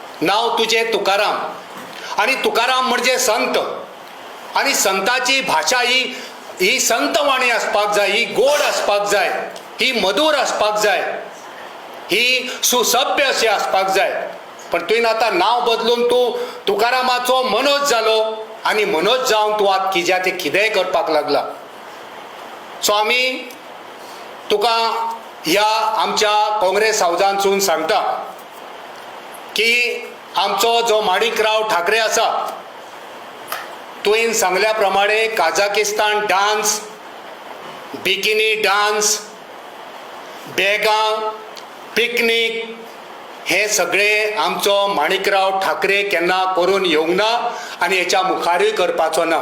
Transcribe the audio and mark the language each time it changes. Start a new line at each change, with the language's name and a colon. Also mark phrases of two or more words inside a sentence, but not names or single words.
Konkani: नाव तुझे तुकाराम, आणि तुकाराम म्हणजे संत, आणि संताची भाषा ही संत वाणी असपाक जाय, ही गोड असपाक जाय, ही मधुर असपाक जाय, ही सुसभ्य अशी असपाक जाय. पण तुवें आता नाव बदलून तू तुकारामाचो मनोज जालो, आणि मनोज जावन तू आत कित्या ते कितेंय करपाक लागला. सो आमी तुका ह्या आमच्या काँग्रेस हावजांतसून सांगता की आमचो जो माणिकराव ठाकरे आसा, तुवें सांगल्या प्रमाणे काझाकिस्तान डान्स,
English: bikini dance,
Konkani: बॅगां, पिकनीक हे सगळे आमचो माणिकराव ठाकरे केन्ना करून येवंक ना, आनी हेच्या मुखारूय करपाचो ना.